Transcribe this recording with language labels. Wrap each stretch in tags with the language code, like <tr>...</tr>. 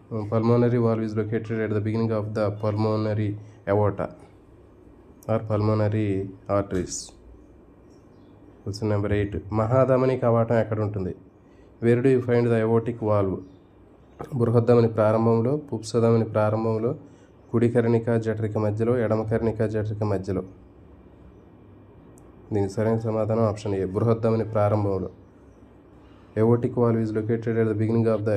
<en>Pulmonary valve is located at the beginning of the pulmonary aorta or pulmonary arteries. Question number 8.</en> <te>మహాధమని కవాటం ఎక్కడ ఉంటుంది?</te> <en>Where do you find the aortic valve?</en> <te>బృహద్దమని ప్రారంభంలో, పుప్సధమని ప్రారంభంలో, కుడి కర్ణిక జఠరిక మధ్యలో, ఎడమ కర్ణిక జఠరిక మధ్యలో. దీనికి సరైన సమాధానం ఆప్షన్ ఏ. బృహద్దమని ప్రారంభంలో.</te> <en>Aortic valve is located at the beginning of the aorta.</en>